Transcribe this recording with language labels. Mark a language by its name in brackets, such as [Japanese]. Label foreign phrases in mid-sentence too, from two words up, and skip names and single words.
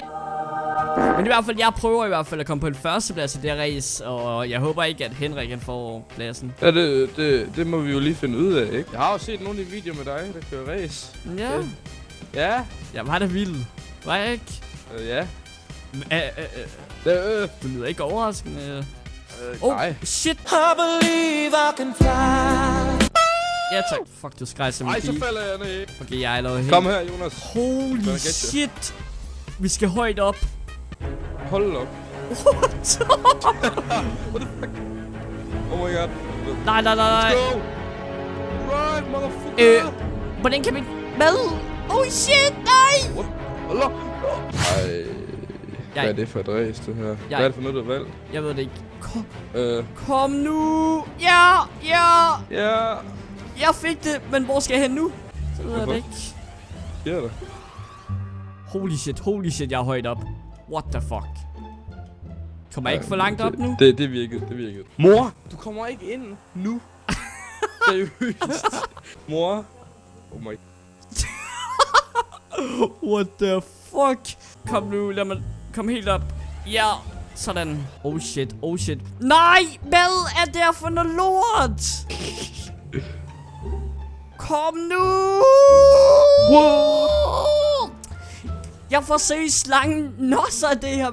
[Danish] Men i hvert fald, jeg prøver i hvert fald at komme på en førsteplads i det her race, og jeg håber ikke, at Henrik han får pladsen. Ja, det må vi jo lige finde ud af, ikke? Jeg har jo set nogle af de videoer med dig, der kører race. Ja. Ja. Jeg var da vild. Var jeg ikke? Ja. Du lyder ikke overraskende. Nej. Shit. [English] I believe I can fly. [Danish] Ja tak. Fuck, du skreg som en Ej, så pige. falder jeg ned. Okay, jeg er allerede helt. Kom her, Jonas. [English] Holy shit. [Danish] Vi skal højt op. Hold op. [English] What? What the fuck? Oh my god. [Danish] Nej. [English] Let's go. Right, motherfucker. [Danish] Hvordan kan vi... Hvad? [English] Oh shit, [Danish] nej! What? Hold op. Ej. Hvad er det for et race, det her? Hvad er det for noget, du har valgt? Jeg ved det ikke. Kom nu! Ja! Ja. Jeg fik det, men hvor skal jeg hen nu? Så ved jeg det ikke. Hvad er der? [English] Holy shit, [Danish] jeg er højt op. [English] What the fuck? [Danish] Kommer jeg ikke for langt op nu? Det virkede. Mor, du kommer ikke ind nu. Seriøst. Mor. [English] Oh my. What the fuck? [Danish] Kom nu, lad mig komme helt op. Ja, sådan. [English] Oh shit. [Danish] Nej, hvad er der for noget lort? Kom nu! Wow. Jeg får seriøst lange nosser af det her.